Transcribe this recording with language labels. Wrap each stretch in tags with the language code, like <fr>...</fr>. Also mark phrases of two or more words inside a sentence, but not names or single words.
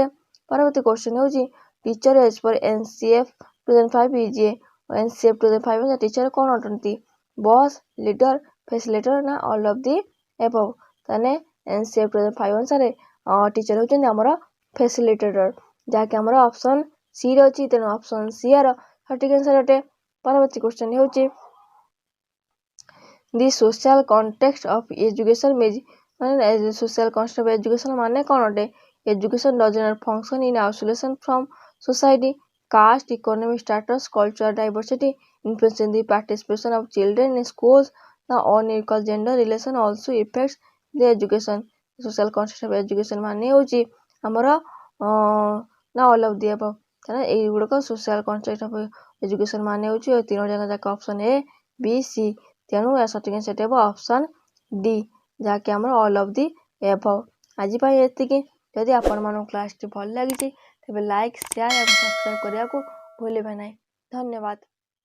<or>ପରବର୍ତ୍ତୀ କ୍ୱେଶ୍ଚନ ହେଉଛି</or> <en>teacher as per NCF 2005 is</en> <or>NCF 2005 ଟିଚର କ'ଣ ଅଟନ୍ତି</or> <en>boss leader facilitator</en> <or>ନା</or> <en>all of the above</en> <or>ତାହେଲେ NCF 2005 ଅନୁସାରେ ଟିଚର ହେଉଛନ୍ତି ଆମର ଫେସିଲିଟେଟର ଯାହାକି ଆମର</or> <en>option C</en> <or>ରେ ଅଛି ତେଣୁ</or> <en>option C</en> <or>ର ସଠିକ୍ ଆନ୍ସର ଅଟେ। ପରବର୍ତ୍ତୀ କ୍ୱେଶ୍ଚନ ହେଉଛି</or> <en>the social context of education ମାନେ social context of education</en> <or>ମାନେ କ'ଣ ଅଟେ</or> <en>education does not function in isolation from society caste, economic status, cultural diversity, influencing the participation of children in schools. The unequal gender relation also affects the education. Social construct of education</en> <or>ମାନେ ହେଉଛି ଆମର ନା</or> <en>all of the above.</en> <or>ତାହେଲେ ଏଇଗୁଡ଼ାକ</or> <en>social construct of education</en> <or>ମାନେ ହେଉଛି ଏ ତିନୋଟି ଯାକ</or> <en>option A, B, C.</en> <or>ତେଣୁ ଏହା ସଠିକ୍ ଆନ୍ସର୍ ହେବ</or> <en>option D,</en> <or>ଯାହାକି ଆମର</or> <en>all of the above.</en> <or>ଆଜି ପାଇଁ ଏତିକି. ଯଦି ଆପଣମାନଙ୍କୁ କ୍ଲାସ୍ଟି ଭଲ ଲାଗିଛି ତେବେ ଲାଇକ୍, ସେୟାର ଏବଂ ସବସ୍କ୍ରାଇବ୍ କରିବାକୁ ଭୁଲିବେ ନାହିଁ. ଧନ୍ୟବାଦ.</or>